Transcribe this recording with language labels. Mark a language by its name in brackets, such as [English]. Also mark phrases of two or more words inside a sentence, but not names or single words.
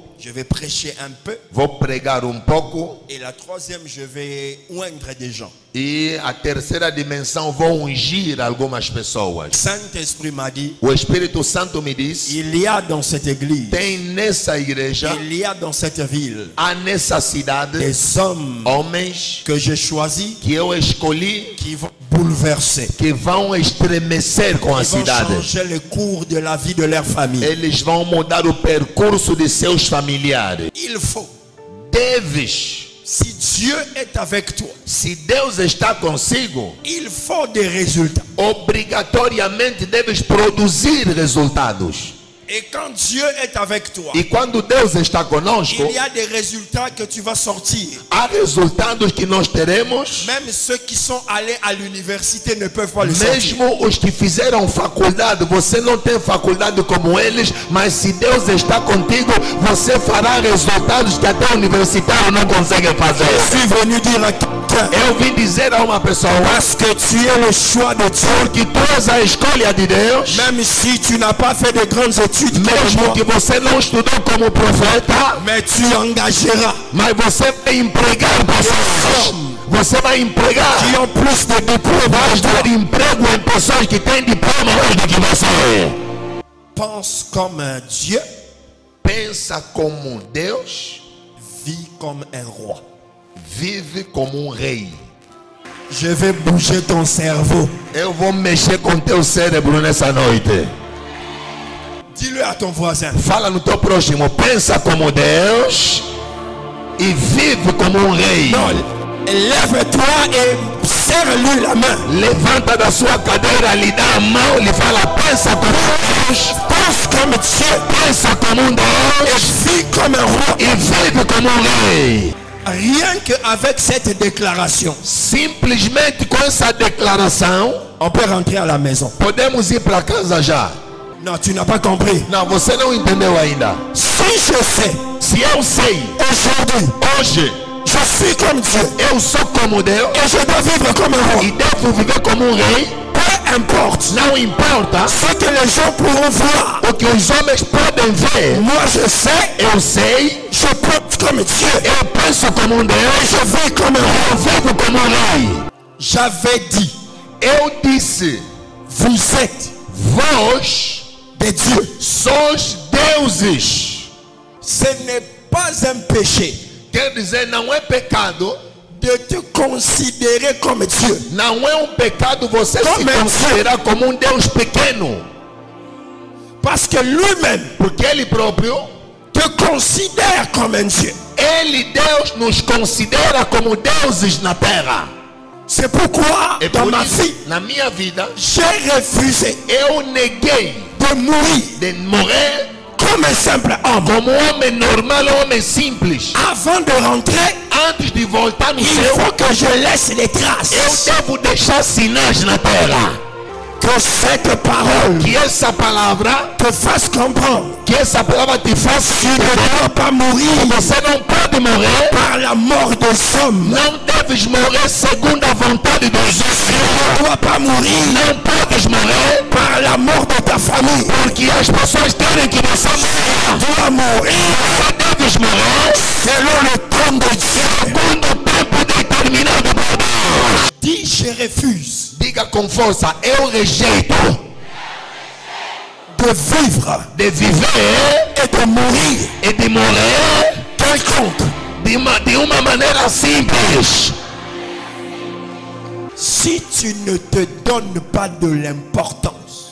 [French] Je vais prêcher un peu. [Portuguese] Vou pregar pouco. [French] Et la troisième, je vais oindre des gens. [Portuguese] E a terceira dimensão, vou ungir algumas pessoas. [French] Saint-Esprit m'a dit, [Portuguese] O Espírito Santo me diz, [French] il y a dans cette église, [Portuguese] tem nessa igreja, [French] il y a dans cette ville, [Portuguese] há nessa cidade, [French] des hommes [Portuguese] homens [French] que j'ai choisis, [Portuguese] que eu escolhi, [French] qui vont bouleverser, [Portuguese] que vão estremecer com a [French] qui vont [Portuguese] cidade. [French] changer le cours de la vie de leur famille. [Portuguese] Eles vão mudar o percurso de seus familiares. [French] Il faut, [Portuguese] Deves, [French] si Dieu est avec toi, [Portuguese] se Deus está consigo, [French] il faut des résultats. [Portuguese] obrigatoriamente deves produzir resultados. [French] Et quand Dieu est avec toi, [Portuguese] E quando Deus está conosco, [French] il y a des résultats que tu vas sortir. [Portuguese] há resultados que nós teremos. [French] Même ceux qui sont allés à l'université ne peuvent pas le sortir. [Portuguese] Mesmo os que fizeram faculdade, você não tem faculdade como eles, mas se Deus está contigo, você fará resultados que até o universitário não consegue fazer. [French] Je suis venu dire à quelqu'un, [Portuguese] Eu vim dizer a uma pessoa, [French] parce que tu es le choix de Dieu, [Portuguese] que tu és a escolha de Deus, [French] même si tu n'as pas fait de grandes études comme [Portuguese] mesmo [French] moi, [Portuguese] que você não estudou como profeta, [French] mais tu engageras [Portuguese] mas você vai empregar pessoas. Você vai empregar. [French] qui ont plus de diplômes. [Portuguese] Vai dar emprego em pessoas que têm diploma mais do que você. [French] Pense comme un Dieu, [Portuguese] Pensa como Deus, [French] vis comme un roi. [Portuguese] vive como rei. [French] Je vais bouger ton cerveau. [Portuguese] Eu vou mexer com teu cérebro nessa noite. [French] Dis-le à ton voisin. [Portuguese] Fala no teu próximo. Pensa como Deus e vive como rei. [French] Lève-toi et serre-lui la main. [Portuguese] Levanta da sua cadeira, lhe dá a mão, lhe fala, pensa como Deus, [French] Pense comme Dieu [Portuguese] pensa como Deus [French] et vis comme un roi. [Portuguese] e vive como rei. [French] Rien qu'avec cette déclaration, [Portuguese] Simplesmente com essa declaração, [French] on peut rentrer à la maison. [Portuguese] podemos ir para casa já. [French] Non, tu n'as pas compris. [Portuguese] Não, você não entendeu ainda. [French] Si je sais, [Portuguese] Se eu sei, [French] aujourd'hui, [Portuguese] hoje, [French] je suis comme Dieu [Portuguese] eu sou como Deus [French] et je dois vivre comme un roi. [Portuguese] e devo viver como rei, [French] Peu importe [Portuguese] não importa [French] ce que les gens pourront voir. [Portuguese] o que os homens podem ver. [French] Moi, je sais, [Portuguese] Eu sei, [French] je pense comme Dieu [Portuguese] eu penso como [French] et [Portuguese] Deus, [French] je vis comme un roi. [Portuguese] eu vivo como rei. [French] J'avais dit, [Portuguese] Eu disse, [French] vous êtes [Portuguese] vós [French] des dieux. [Portuguese] sois deuses. [French] Ce n'est pas un péché [Portuguese] Quer dizer, não é pecado, [French] de te considérer comme Dieu. [Portuguese] não é pecado você se Como é? considerar como Deus pequeno. [French] Parce que lui-même [Portuguese] Porque Ele próprio, [French] te considère comme un Dieu. [Portuguese] Ele, Deus, nos considera como deuses na terra. [French] C'est pourquoi, [Portuguese] E [French] dans [Portuguese] por [French] ma [Portuguese] isso, [French] vie, [Portuguese] na minha vida, [French] j'ai refusé [Portuguese] eu neguei [French] de mourir [Portuguese] de morrer [French] comme un simple homme. [Portuguese] como homem normal, homem simples. [French] Avant de rentrer, [Portuguese] Antes de voltar no [French] il [Portuguese] céu, [French] faut que je laisse les [Portuguese] eu [French] traces. [Portuguese] devo deixar sinais na terra. [French] Que cette parole [Portuguese] Que essa palavra, [French] te fasse comprendre. [Portuguese] que essa palavra te faça [French] Tu ne dois pas mourir [Portuguese] você não pode morrer. [French] par la mort des hommes. [Portuguese] Não deves morrer segundo a vontade dos [French] Tu [Portuguese] homens. [French] ne dois pas mourir [Portuguese] Não podes morrer [French] par la mort de ta famille. [Portuguese] porque as pessoas querem que você morra. [French] Tu dois mourir [Portuguese] Você deves morrer [French] selon le temps de Dieu. [Portuguese] segundo o tempo determinado por Deus. [French] Dis, je refuse [Portuguese] Diga com força, eu rejeito [French] de vivre [Portuguese] de viver [French] et de mourir [Portuguese] e de morrer [French] quelconque. [Portuguese] de uma maneira simples. [French] Si tu ne te donnes pas de l'importance,